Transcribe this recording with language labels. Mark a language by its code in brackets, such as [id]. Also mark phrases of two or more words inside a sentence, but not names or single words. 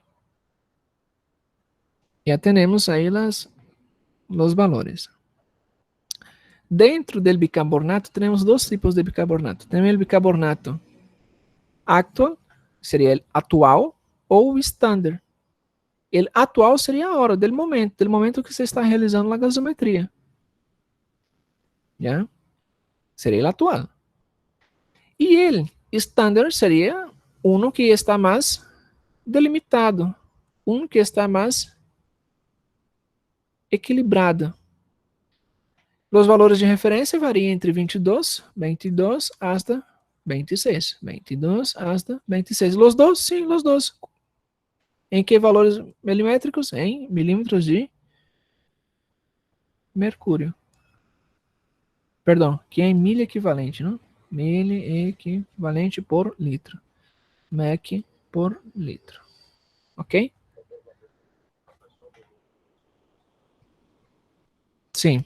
[es] Ya tenemos ahí los valores. Dentro del bicarbonato, tenemos dos tipos de bicarbonato. Tenemos el bicarbonato actual, sería el actual, ou estándar. [pt] El atual seria a hora, del momento que você está realizando a gasometria. ¿Ya? Seria el atual. E [es] el estándar [pt] seria uno que está mais delimitado, um que está mais equilibrado. Os valores de referência variam entre 22 hasta 26. [es] 22 hasta 26. Los dos? Sim, los dos. [pt] Em que valores milimétricos? Em milímetros de mercúrio. Perdão, que é em milha equivalente, não? Milha equivalente por litro. Mec por litro. Ok? Sim.